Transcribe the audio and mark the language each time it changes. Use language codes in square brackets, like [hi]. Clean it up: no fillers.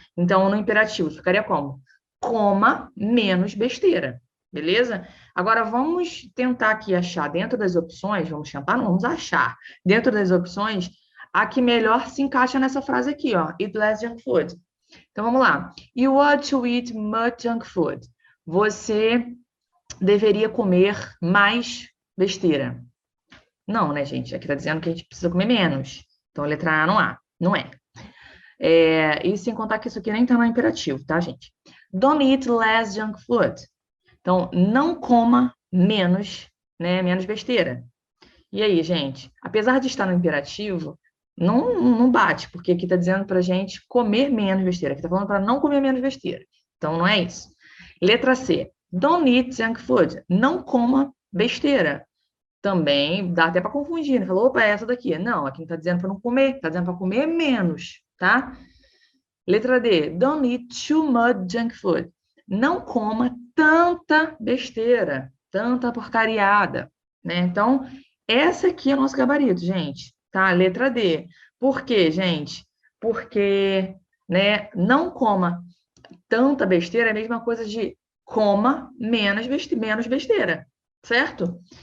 [pt] Então, no imperativo, ficaria como? Coma menos besteira, beleza? Agora, vamos tentar aqui achar dentro das opções, vamos tentar, não, vamos achar, dentro das opções, a que melhor se encaixa nessa frase aqui, ó, [en] eat less junk food. [pt] Então, vamos lá. [en] You ought to eat much junk food. [pt] Você deveria comer mais besteira. Não, né, gente? Aqui tá dizendo que a gente precisa comer menos. Então, a letra A não há, não é. E sem contar que isso aqui nem tá no imperativo, tá, gente? [en] Don't eat less junk food. [pt] Então, não coma menos, né, menos besteira. E aí, gente? Apesar de estar no imperativo, não bate, porque aqui tá dizendo pra gente comer menos besteira. Aqui tá falando para não comer menos besteira. Então, não é isso. Letra C. [en] Don't eat junk food. [pt] Não coma besteira. Também dá até para confundir, né? Falou, opa, é essa daqui. Não, aqui não tá dizendo para não comer, tá dizendo para comer menos, tá? Letra D. [en] Don't eat too much junk food. [pt] Não coma tanta besteira, tanta porcariada, né? Então, essa aqui é o nosso gabarito, gente, tá? Letra D. Por quê, gente? Porque, né, não coma tanta besteira é a mesma coisa de coma menos besteira, certo?